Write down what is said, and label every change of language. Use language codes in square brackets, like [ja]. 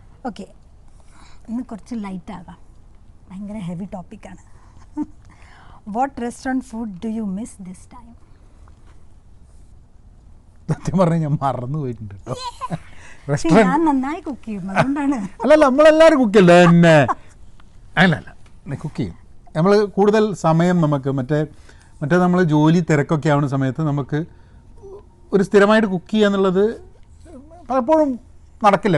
[ml] Okay, ഇന്ന് കുറച്ച് light ആകാം, ഭയങ്കര ഹെവി ടോപ്പിക്കാണ്. [en] What restaurant food do you miss this time? [ml] സത്യം പറഞ്ഞാൽ ഞാൻ മറന്നു പോയിട്ടുണ്ട് കേട്ടോ. ഞാൻ നന്നായി കുക്ക് ചെയ്യും, അതുകൊണ്ടാണ്. അല്ലല്ല, നമ്മളെല്ലാവരും കുക്ക് ചെയ്യല്ലേ തന്നെ. അല്ല കുക്ക് ചെയ്യും നമ്മൾ. കൂടുതൽ സമയം നമുക്ക് മറ്റേ നമ്മൾ ജോലി തിരക്കൊക്കെ ആവുന്ന സമയത്ത് നമുക്ക് ഒരു സ്ഥിരമായിട്ട് കുക്ക് ചെയ്യുക എന്നുള്ളത് പലപ്പോഴും നടക്കില്ല.